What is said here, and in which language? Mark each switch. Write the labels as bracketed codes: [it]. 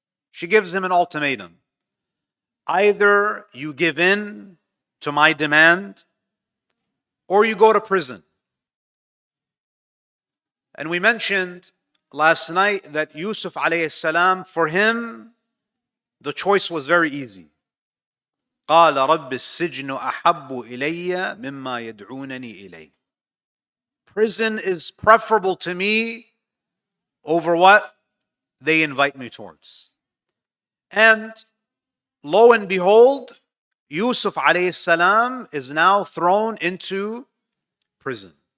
[en] She gives him an ultimatum. Either you give in to my demand or you go to prison. And we mentioned last night that Yusuf alayhi salam, for him, the choice was very easy. [ar] قال رب السجن أحب إلي مما يدعونني إليه. [en] Prison is preferable to me over what they invite me towards. And lo and behold, Yusuf alayhi salam is now thrown into prison.